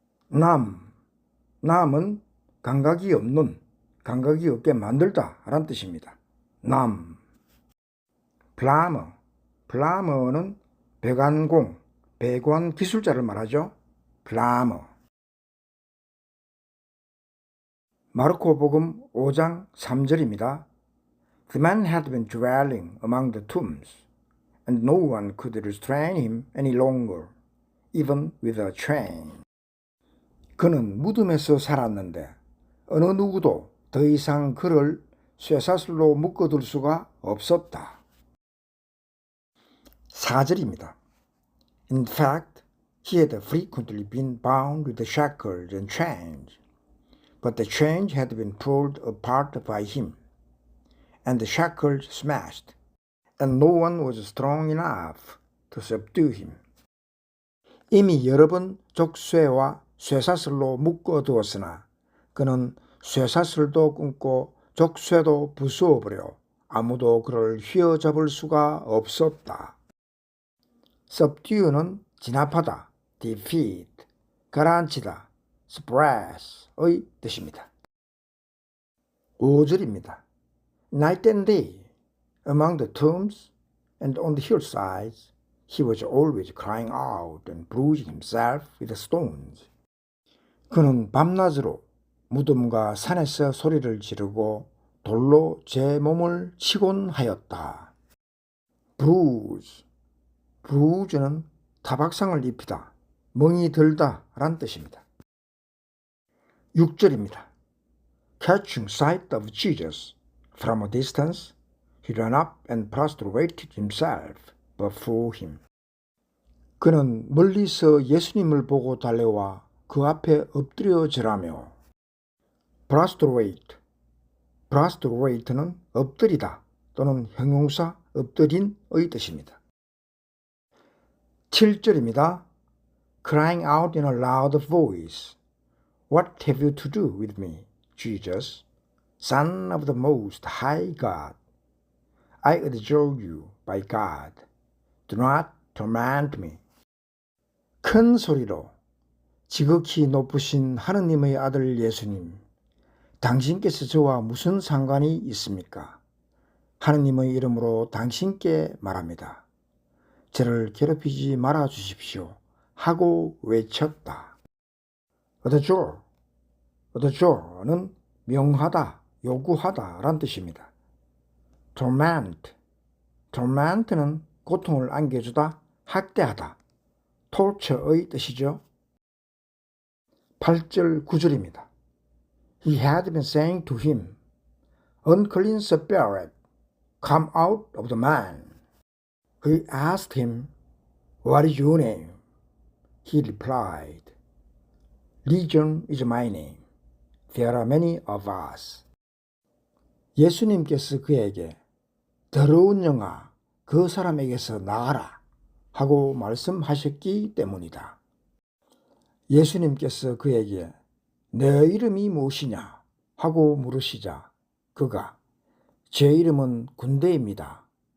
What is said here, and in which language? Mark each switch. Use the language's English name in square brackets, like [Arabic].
[Korean] 남은 감각이 없게 만들다 라는 뜻입니다. 남. 플라머는 배관 기술자를 말하죠. 플라머. 마르코복음 5장 3절입니다. [English] The man had been dwelling among the tombs, and no one could restrain him any longer, even with a chain. [Korean] 그는 무덤에서 살았는데 어느 누구도 더 이상 그를 쇠사슬로 묶어둘 수가 없었다. 4절입니다. [English] In fact, he had frequently been bound with shackles and chains, but the chains had been pulled apart by him, and the shackles smashed, and no one was strong enough to subdue him. [Korean] 이미 여러 번 족쇄와 쇠사슬로 묶어두었으나 그는 쇠사슬도 끊고 족쇄도 부수어버려 아무도 그를 휘어잡을 수가 없었다. subdue는 진압하다, defeat, 가라앉히다, suppress의 뜻입니다. 5절입니다. [English] Night and day, among the tombs and on the hillsides, he was always crying out and bruising himself with stones. [Korean] 그는 밤낮으로 무덤과 산에서 소리를 지르고 돌로 제 몸을 치곤 하였다. bruise는 타박상을 입히다, 멍이 들다 란 뜻입니다. 6절입니다. [English] Catching sight of Jesus from a distance, he ran up and prostrated himself before him. [Korean] 그는 멀리서 예수님을 보고 달려와 그 앞에 엎드려 절하며 prostrate는 엎드리다 또는 형용사 엎드린의 뜻입니다. 7절입니다. [English] Crying out in a loud voice, What have you to do with me, Jesus, Son of the Most High God? I adjure you by God, do not torment me. [Korean] 큰 소리로 지극히 높으신 하느님의 아들 예수님, 당신께서 저와 무슨 상관이 있습니까? 하느님의 이름으로 당신께 말합니다. 저를 괴롭히지 말아 주십시오 하고 외쳤다. adjure는 명하다, 요구하다 란 뜻입니다. torment는 고통을 안겨주다, 학대하다, torture의 뜻이죠. 8절 9절입니다. [English] He had been saying to him, unclean spirit, come out of the man. He asked him, what is your name? He replied, Legion is my name. There are many of us. [Korean] 예수님께서 그에게 더러운 영아, 그 사람에게서 나가라 하고 말씀하셨기 때문이다. 예수님께서 그에게 내 이름이 무엇이냐 하고 물으시자 그가 제 이름은 군대입니다.